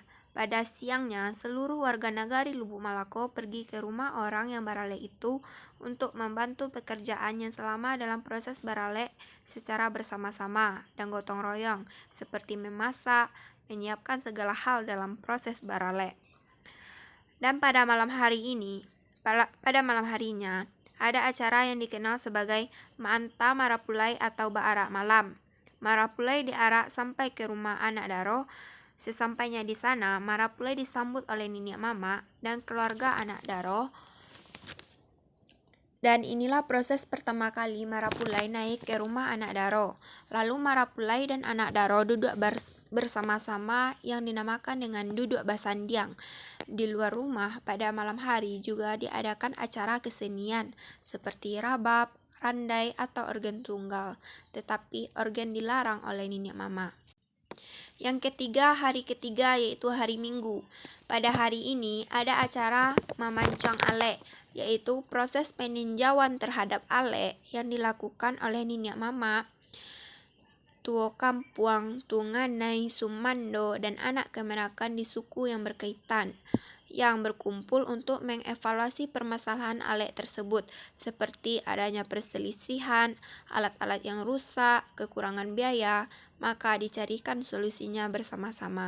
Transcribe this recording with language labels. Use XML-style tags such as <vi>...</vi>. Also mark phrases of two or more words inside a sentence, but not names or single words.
<id>Pada siangnya, seluruh warga nagari Lubuk Malako pergi ke rumah orang yang barale itu untuk membantu pekerjaannya selama dalam proses barale secara bersama-sama dan gotong royong, seperti memasak, menyiapkan segala hal dalam proses barale. Dan pada malam harinya, ada acara yang dikenal sebagai</id> <min>Maanta Marapulai</min> <id>atau</id> <min>Baarak Malam.</min> <id>Marapulai diarak sampai ke rumah</id> <min>anak daro.</min> <id>Sesampainya di sana, marapulai disambut oleh</id> <min>nini mama</min> <id>dan keluarga</id> <min>anak daro.</min> <id>Dan inilah proses pertama kali marapulai naik ke rumah</id> <min>anak daro.</min> <id>Lalu marapulai dan</id> <min>anak daro</min> <id>duduk bersama-sama yang dinamakan dengan</id> <min>duduk basandiang.</min> <id>Di luar rumah pada malam hari juga diadakan acara kesenian seperti rabab, randai, atau organ tunggal. Tetapi organ dilarang oleh</id> <min>nini mama.</min> <id>Yang ketiga, hari ketiga yaitu hari Minggu. Pada hari ini ada acara</id> <min>mamancang ale,</min> <id>yaitu proses peninjauan terhadap ale yang dilakukan oleh</id> <min>nini mama, tuo kampuang,</min> <id>tunganai, sumando, dan anak kemenakan di suku yang berkaitan, yang berkumpul untuk mengevaluasi permasalahan ale tersebut, seperti adanya perselisihan, alat-alat yang rusak, kekurangan biaya, maka dicarikan solusinya bersama-sama.</id>